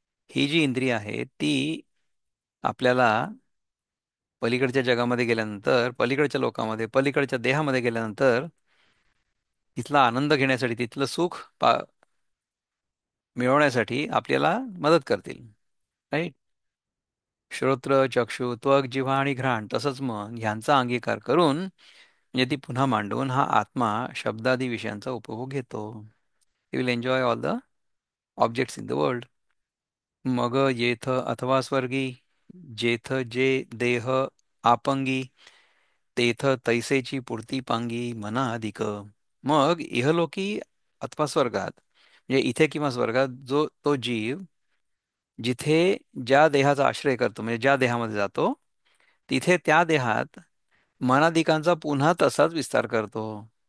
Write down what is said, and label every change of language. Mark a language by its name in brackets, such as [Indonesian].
[Marathi] ही जी इंद्रिय आहे ती आपल्याला पलीकडच्या जगामध्ये गेल्यानंतर, पलीकडच्या लोकांमध्ये, पलीकडच्या देहामध्ये गेल्यानंतर तिथला आनंद घेण्यासाठी, तिथलं सुख मिळवण्यासाठी आपल्याला मदत करतील. राईट? श्रोत्र चक्षु त्वग जिव्हा आणि घ्राण तसंच मन ह्यांचा अंगीकार करून म्हणजे ती पुन्हा मांडून हा आत्मा शब्दादी विषयांचा उपभोग घेतो. [English] He will enjoy all the objects in the world. [Marathi] मग येथ अथवा स्वर्गी जेथ जे देह आपंगी तेथ तैसेची पूर्ती पांगी मना अधिक. मग इहलोकी अथवा स्वर्गात म्हणजे इथे किंवा स्वर्गात जो तो जीव जिथे ज्या देहाचा आश्रय करतो म्हणजे ज्या देहामध्ये जातो तिथे त्या देहात मनादिकांचा पुन्हा तसाच विस्तार करतो.